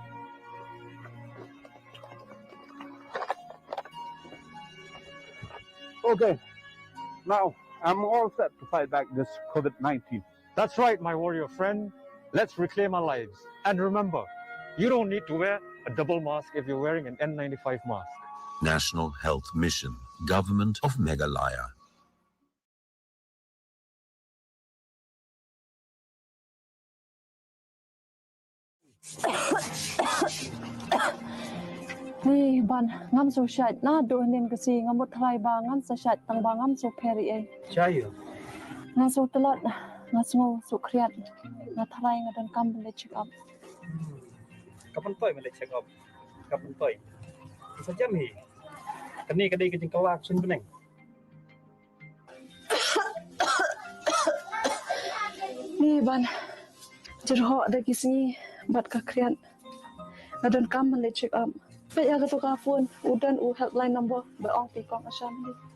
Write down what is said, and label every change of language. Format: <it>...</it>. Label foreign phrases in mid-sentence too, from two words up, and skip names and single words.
<en>Okay, now I'm all set to fight back this COVID-19. That's right, my warrior friend. Let's reclaim our lives. And remember, you don't need to wear a double mask if you're wearing an N95 mask. National Health Mission, Government of Meghalaya.</en> <kha>Ni ban ngam so shat na do nen kasi ngamut thlai ba ngam sa shat tang ba ngam so pheri e Chayo. na so talot na so so kriat na thlai ngadan kam le</kha> <en>check up</en> <kha>kapan toy mele</kha> <en>check up</en> <kha>kapan toy sa jam hi kani kadai ke jing kawak sun beneng ni ban jerho da kisni bat ka kriat ngadan kam le</kha> <en>check up</en> <kha>pe ya to ka phone udan u</kha> <en>helpline number</en> <kha>ba ong pi kong asam ni</kha>